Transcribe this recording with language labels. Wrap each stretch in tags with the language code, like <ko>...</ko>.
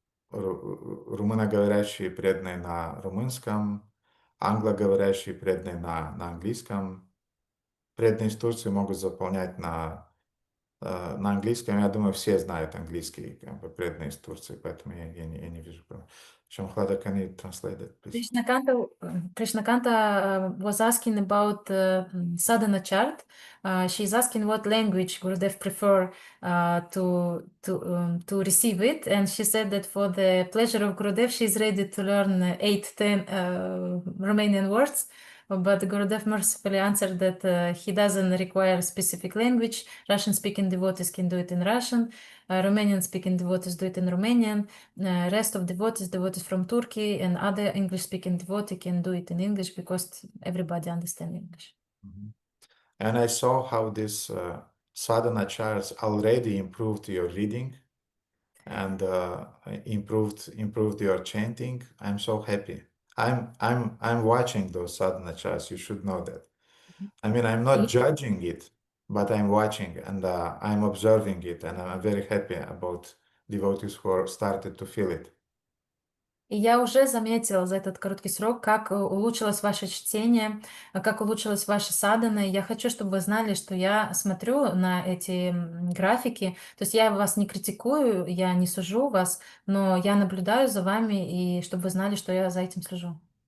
<ru>румыноговорящие преданные на румынском, англоговорящие преданные на английском. Преданные из Турции могут заполнять на английском. Я думаю, все знают английский, как бы, преданные из Турции, поэтому я не вижу проблем.</ru> <en>Shamhlada, can you translate that, please? Krishnakanta was asking about sadhana chart. She's asking what language Gurudev prefer to receive it, and she said that for the pleasure of Gurudev, she's ready to learn 8-10 Romanian words. But Gurudev mercifully answered that he doesn't require specific language. Russian-speaking devotees can do it in Russian. Romanian-speaking devotees do it in Romanian. Rest of devotees from Turkey and other English-speaking devotees can do it in English because everybody understands English. Mhm. And I saw how this sadhana charts already improved your reading and improved your chanting. I'm so happy. I'm watching those sadhana charts. You should know that. I mean, I'm not judging it, but I'm watching and I'm observing it, and I'm very happy about devotees who are started to feel it.</en> <ru>И я уже заметила за этот короткий срок, как улучшилось ваше чтение, как улучшилась ваша садхана. И я хочу, чтобы вы знали, что я смотрю на эти графики. То есть я вас не критикую, я не сужу вас, но я наблюдаю за вами, и чтобы вы знали, что я за этим слежу.</ru>